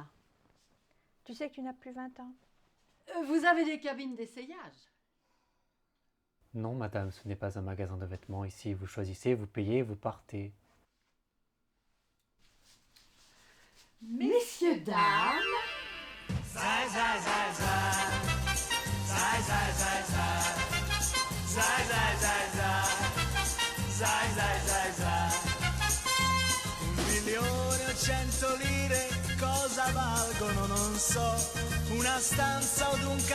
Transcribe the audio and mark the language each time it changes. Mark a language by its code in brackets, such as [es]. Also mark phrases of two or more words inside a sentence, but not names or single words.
[fr] Tu sais que tu n'as plus 20 ans. Vous avez des cabines d'essayage? Non, madame, ce n'est pas un magasin de vêtements. Ici, vous choisissez, vous payez, vous partez. Messieurs, dames, [it] Un milione o 100 lire cosa valgono non so, una stanza od un